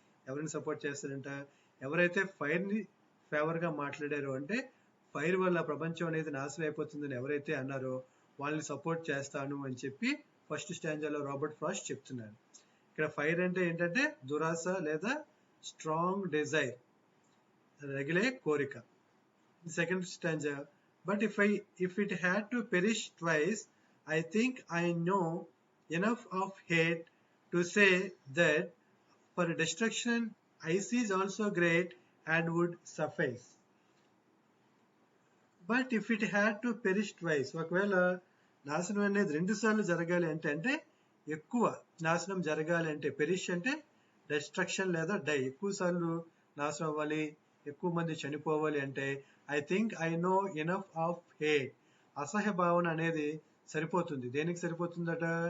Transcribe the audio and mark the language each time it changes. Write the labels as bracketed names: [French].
[Telugu] ఎవరిని సపోర్ట్ చేస్తాడంట, ఎవరైతే ఫైర్ని ఫేవర్గా మాట్లాడారో, అంటే ఫైర్ వల్ల ప్రపంచం అనేది నాశనం అయిపోతుందని ఎవరైతే అన్నారో వాళ్ళని సపోర్ట్ చేస్తాను అని చెప్పి ఫస్ట్ స్టాంజాలో రాబర్ట్ ఫ్రాస్ట్ చెప్తున్నాడు. ఇక్కడ ఫైర్ అంటే ఏంటంటే దురాశ లేదా స్ట్రాంగ్ డిజైర్, రగిలే కోరిక. [English] Second stanza. But if it had to perish twice, I think I know enough of hate to say that for destruction ice is also great and would suffice. But if it had to perish twice, [Telugu] ఒకవేళ నాశనం అనేది 2 సార్లు జరగాలి అంటే ఎక్కువ నాశనం జరగాలి అంటే, పెరిష్ అంటే డెస్ట్రక్షన్ లేదా డై, ఎక్కువ సార్లు నాశనం అవ్వాలి, ఎక్కువ మంది చనిపోవాలి అంటే [English] I think I know enough of hate, [Telugu] అసహ్య భావన అనేది సరిపోతుంది. దేనికి సరిపోతుందట?